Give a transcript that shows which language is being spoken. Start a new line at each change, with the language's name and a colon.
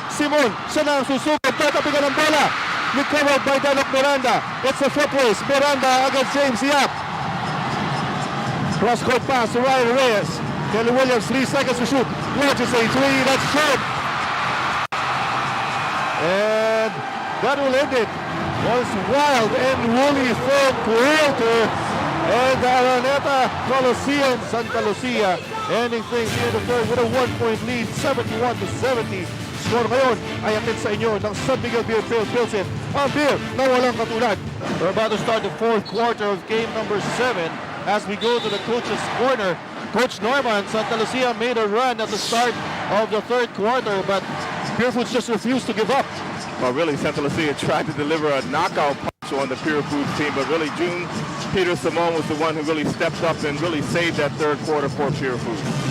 Filipino: Simon, siya na ang susugod, tatapigan ng bola.
English: Recovered by Denok Miranda. It's a foot race. Miranda against James Yap. Cross-court pass to Ryan Reyes. Kelly Williams, 3 seconds to shoot. Launches a three, that's short. And that will end it. Was wild and woolly third quarter. And the Araneta Coliseum, Santa Lucia, ending things in the third with a 1-point lead, 71-70.
Filipino: Score ngayon ay atid sa inyo ng San Miguel Beer Pilsen. Ang beer na walang katulad.
English: We're about to start the fourth quarter of game number 7 as we go to the coach's corner. Coach Norman, Santa Lucia made a run at the start of the third quarter, but Pierfoots just refused to give up. Well, really, Santa Lucia tried to deliver a knockout punch on the Pierfoots team, but really, Peter Simon was the one who really stepped up and really saved that third quarter for Pierfoots.